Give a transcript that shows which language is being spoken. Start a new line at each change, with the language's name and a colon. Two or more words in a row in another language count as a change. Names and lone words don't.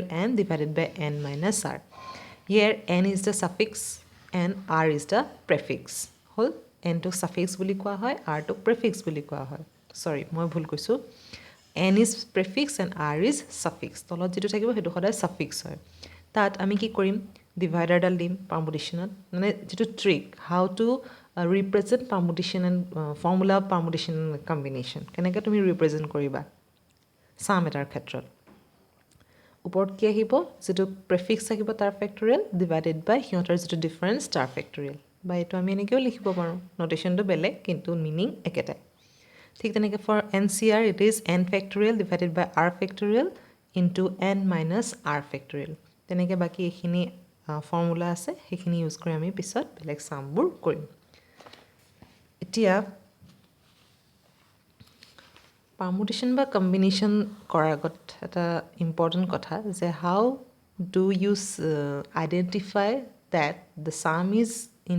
English: n divided by n minus r here n is the suffix and r is the prefix
Assamese: হল
English: n to suffix
Assamese: বুলি কোৱা হয়
English: r to prefix
Assamese: বুলি কোৱা হয় Sorry, মই ভুল কৈছো
English: n is prefix and r is suffix
Assamese: তলত যেটো থাকিব হেতু সদায় suffix হয় তাত আমি কি কৰিম ডিভাইডাৰ ডাল দিম পাৰমুটেশ্যনত মানে যেটো
English: trick how to represent permutation and formula of permutation and combination
Assamese: কেনেকৈ তুমি ৰিপ্ৰেজেন্ট কৰিবা সাম এটাৰ ক্ষেত্ৰত ওপৰত কি আহিব যেটো প্ৰেফিক্স থাকিব তাৰ ফেক্টৰিয়েল
English: divided by
Assamese: হিহঁতৰ যেটো ডিফাৰেন্স তাৰ ফেক্টৰিয়েল বা এটো আমি এনেকৈও লিখিব পাৰোঁ নোটেশ্যনটো বেলেগ কিন্তু মিনিং একেটাই ঠিক তেনেকৈ
English: for NCR it is n factorial divided by r factorial into n minus r factorial
Assamese: into n minus r factorial তেনেকৈ বাকী এইখিনি ফৰ্মুলা আছে সেইখিনি ইউজ কৰি আমি পিছত বেলেগ চামবোৰ কৰিম এতিয়া পাৰ্মুটেশ্যন বা কম্বিনেশ্যন কৰাৰ আগত এটা ইম্পৰ্টেণ্ট কথা যে
English: how do you identify that the sum is in